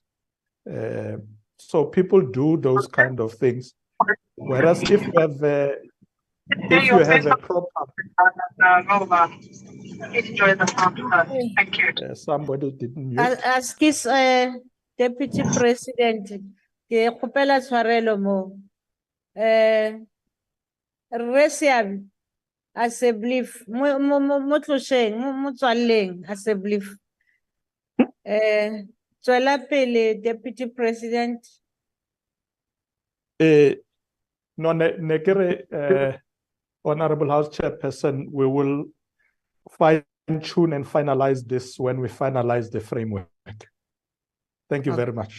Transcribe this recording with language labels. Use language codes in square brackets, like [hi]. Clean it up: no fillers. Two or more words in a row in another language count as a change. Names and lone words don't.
[en] So people do those kind of things. Whereas if you have a proper... Thank you. Somebody didn't mute. Ask his Deputy President, [tn] ke kgopela tshwarelo mo. Re Seabe, [en] as a belief, [tn] mo tlosheng, mo tswaleng, [en] as a belief. [tn] Tswela pele, [en] Deputy President. No, Honorable House Chairperson, we will fine-tune and finalize this when we finalize the framework. Thank you very much.